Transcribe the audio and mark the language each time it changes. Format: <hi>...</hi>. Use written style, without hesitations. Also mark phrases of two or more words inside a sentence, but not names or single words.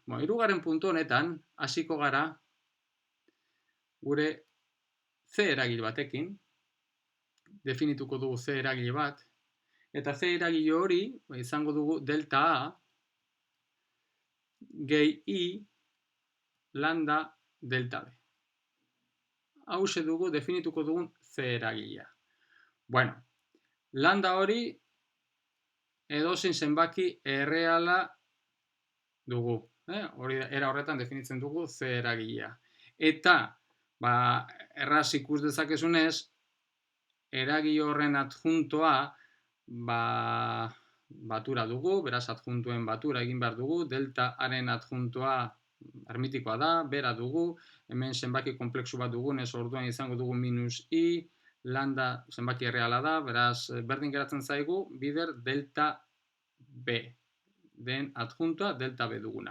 <eu>Hirugarren puntu honetan, hasiko gara gure C eragile batekin, definituko dugu C eragile bat, eta C eragile hori izango dugu delta A gehi I lambda delta B. Hause dugu definituko dugun C eragilea. Bueno, lambda hori edozein zenbaki erreala dugu. Era horretan definitzen dugu C eragilea. Eta, erraz ikus dezakezunez, eragile horren adjuntoa batura dugu, beraz adjuntuen batura egin behar dugu, delta haren adjuntoa hermitikoa da, bera dugu, hemen zenbaki konplexu bat dugunez orduan izango dugu minus I, lambda zenbaki erreala da, beraz berdin geratzen zaigu, bider delta B, den adjuntoa delta B duguna.</eu>